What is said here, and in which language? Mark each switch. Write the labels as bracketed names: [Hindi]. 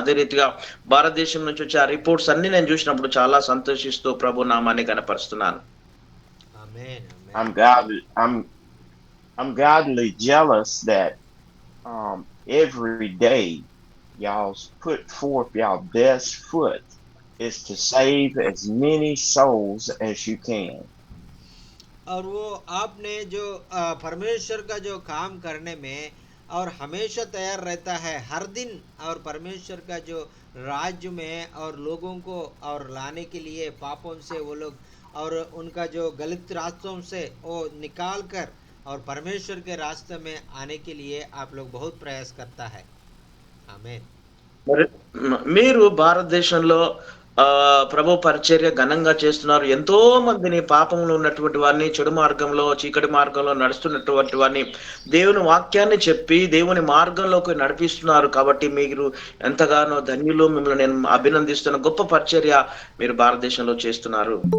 [Telugu] అదే రీతిగా భారతదేశం నుంచి వచ్చే ఆ రిపోర్ట్స్ అన్ని నేను చూసినప్పుడు చాలా సంతోషిస్తూ ప్రభు నామాన్ని కనపరుస్తున్నాను. ఆమేన్, ఆమేన్. [English] I'm godly jealous that every day y'all put forth y'all best foot is to save as many souls as you can. [Hindi] और वो आपने जो परमेश्वर का जो काम करने में और हमेशा तैयार रहता है हर दिन, और परमेश्वर का जो राज्य में और लोगों को और लाने के लिए पापों से वो लोग और उनका जो गलत रास्तों से वो निकाल कर और परमेश्वर के रास्ते में आने के लिए आप लोग बहुत प्रयास करता है। आमीन। [Telugu] మరి మీరు భారతదేశంలో ప్రభు పరిచర్య ఘనంగా చేస్తున్నారు. ఎంతో మందిని పాపంలో ఉన్నటువంటి వారిని, చెడు మార్గంలో, చీకటి మార్గంలో నడుస్తున్నటువంటి వారిని దేవుని వాక్యాన్ని చెప్పి దేవుని మార్గంలోకి నడిపిస్తున్నారు. కాబట్టి మీరు ఎంతగానో ధన్యులు. మిమ్మల్ని నేను అభినందిస్తున్న గొప్ప పరిచర్య మీరు భారతదేశంలో చేస్తున్నారు.